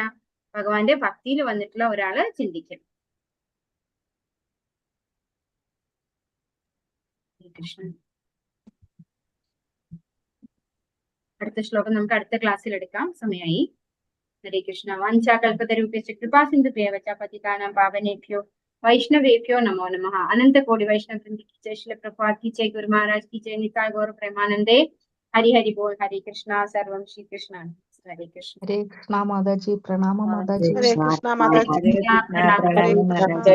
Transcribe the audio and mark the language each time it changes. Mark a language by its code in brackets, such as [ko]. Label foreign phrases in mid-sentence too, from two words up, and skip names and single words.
[ml] ഭഗവാന്റെ ഭക്തിയിൽ വന്നിട്ടുള്ള ഒരാള് ചിന്തിക്കും. കൃഷ്ണൻ. അടുത്ത ശ്ലോകം നമുക്ക് അടുത്ത ക്ലാസ്സിൽ എടുക്കാം, സമയമായി. [sa] ഹരേ കൃഷ്ണ. വാഞ്ചാകൽപതരൂപ്യശ്ച കൃപാസിന്ധുഭ്യവച പതിതാനാം പാവനേഭ്യോ वैष्णवेभ्यो नमो नमः. [hi] अनंत कोटि वैष्णव वृंद की जय, श्रील प्रभुपाद की जय, गुरु महाराज की जय, [bn] নিতাই গৌর প্রেমানন্দে. হরি হরি বোল. [hi] हरे कृष्णा. सर्वं श्री कृष्ण. हरे कृष्ण. हरे कृष्णा माताजी. प्रणाम माताजी. हरे कृष्णा माताजी. प्रणाम.